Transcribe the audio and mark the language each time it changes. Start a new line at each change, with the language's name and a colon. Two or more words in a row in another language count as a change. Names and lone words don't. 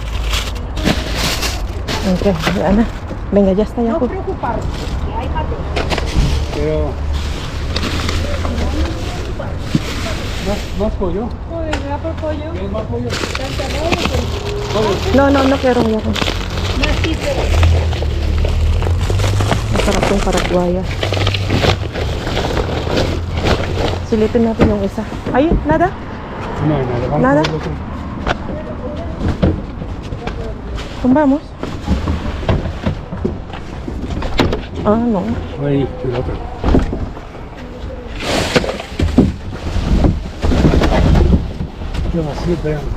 Spanish: Ok, Ana. Venga, ya está, ya. No preocuparse, que hay paté. Pero... ¿Más pollo? Joder, ¿me da por pollo? ¿Quieres más pollo? No quiero.
Filipino: Masarap yung paraguaya. Silipin natin yung isa. Ay,
Spanish: nada? No, nada. Vamos Nada. a verlo con... Vamos. Ah, no. Ahí, el otro. Qué vacío, pero...